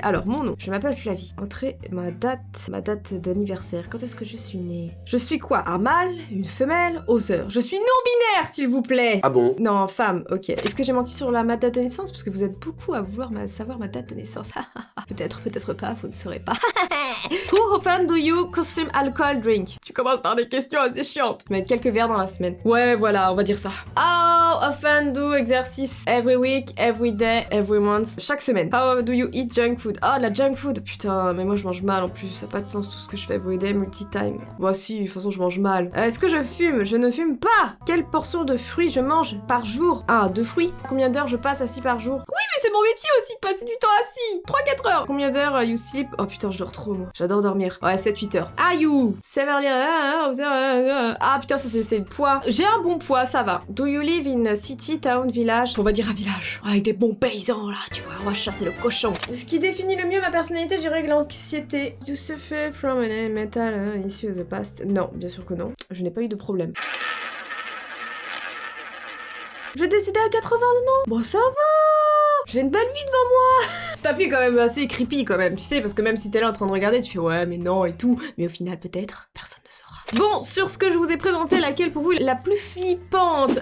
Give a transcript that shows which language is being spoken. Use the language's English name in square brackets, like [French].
[French] Alors, mon nom, je m'appelle Flavie. Entrez ma date d'anniversaire. Quand est-ce que je suis née? Je suis quoi? Un mâle? Une femelle? Aux heures. Je suis non-binaire, s'il vous plaît. Ah bon? Non, femme, ok. Est-ce que j'ai menti sur ma date de naissance? Parce que vous êtes beaucoup à vouloir savoir ma date de naissance. Peut-être, peut-être pas, vous ne saurez pas. [English] How often do you consume alcohol drink? [French] Tu commences par des questions assez chiantes. Je vais mettre quelques verres dans la semaine. Ouais, voilà, on va dire ça. [English] How often do exercice? Every week, every day, every month. [French] Chaque semaine. [English] How do you eat junk food? [French] Ah, la [English] junk food. [French] Putain, mais moi je mange mal en plus. Ça n'a pas de sens tout ce que je fais [English] everyday, multi-time. [French] Moi si, de toute façon je mange mal. Est-ce que je fume? Je ne fume pas. Quelle portion de fruits je mange par jour? 1 à 2 fruits. Combien d'heures je passe assis par jour? Oui, mais c'est c'est mon métier aussi de passer du temps assis. 3-4 heures. Combien d'heures [English] you sleep? [French] Oh putain, je dors trop, moi. J'adore dormir. Ouais, 7-8 heures. [English] Ah, you severely... [French] Ah putain, ça c'est le poids. J'ai un bon poids, ça va. [English] Do you live in city, town, village? [French] On va dire un village. Ouais, avec des bons paysans, là, tu vois. On va chasser le cochon. Ce qui définit le mieux ma personnalité, je dirais que l'anxiété. [English] You suffer from a mental issue of the past? [French] Non, bien sûr que non. Je n'ai pas eu de problème. Je vais décéder à 80 ans. Bon, ça va. J'ai une belle vie devant moi. Cet appui est quand même assez creepy quand même, tu sais, parce que même si t'es là en train de regarder, tu fais ouais mais non et tout, mais au final peut-être, personne ne saura. Bon, sur ce que je vous ai présenté, laquelle pour vous est la plus flippante?